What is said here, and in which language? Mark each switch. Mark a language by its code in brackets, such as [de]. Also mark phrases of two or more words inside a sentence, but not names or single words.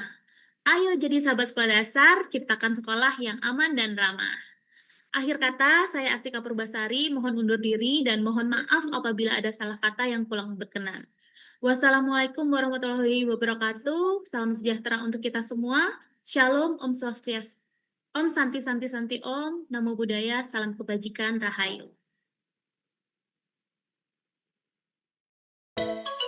[id] Ayo jadi sahabat sekolah dasar, ciptakan sekolah yang aman dan ramah. Akhir kata, saya Astika Purbasari mohon undur diri dan mohon maaf apabila ada salah kata yang kurang berkenan. [ar] والسلام عليكم ورحمة الله وبركاته. [id] Salam sejahtera untuk kita semua. Shalom, [sa] Om Swastiastu. Om Santi Santi Santi Om. [pi] Namo Buddhaya, [id] salam kebajikan, Rahayu.